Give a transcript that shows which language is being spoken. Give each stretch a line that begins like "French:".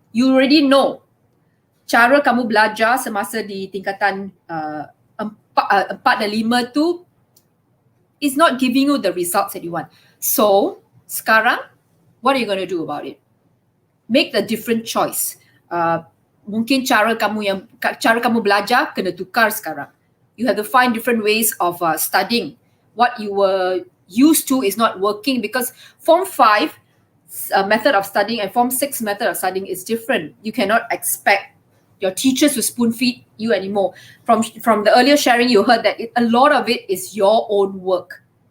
English: You already know
Malay: cara kamu belajar semasa di tingkatan 4 dan 5 tu
English: is not giving you the results that you want. So, sekarang, what are you going to do about it? Make a different choice.
Malay: Mungkin cara kamu belajar kena tukar sekarang.
English: You have to find different ways of studying. What you were used to is not working because Form 5 method of studying and Form 6 method of studying is different. You cannot expect your teachers to spoon feed you anymore. From the earlier sharing, you heard that a lot of it is your own work.